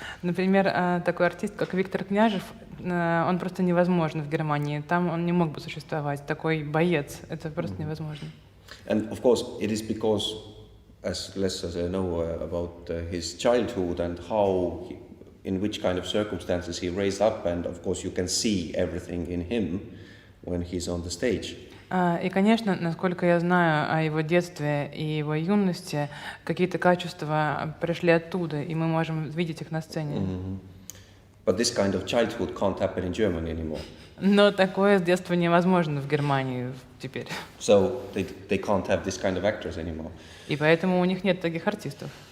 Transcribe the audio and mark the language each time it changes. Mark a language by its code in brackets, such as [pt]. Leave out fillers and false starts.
[ru] Например, такой артист, как Виктор Княжев, он просто невозможен в Германии. Там он не мог бы существовать. Такой боец, это просто невозможно. [en] And of course, it is because, as less as I know about his childhood and how, in which kind of circumstances he raised up, and of course you can see everything in him when he's on the stage. [ru] И, конечно, насколько я знаю о его детстве и его юности, какие-то качества пришли оттуда, и мы можем видеть их на сцене. [en] But this kind of childhood can't happen in Germany anymore. [ru] Но такое с детства невозможно в Германии теперь. [en] So they can't have this kind of actors anymore. [ru] И поэтому у них нет таких артистов.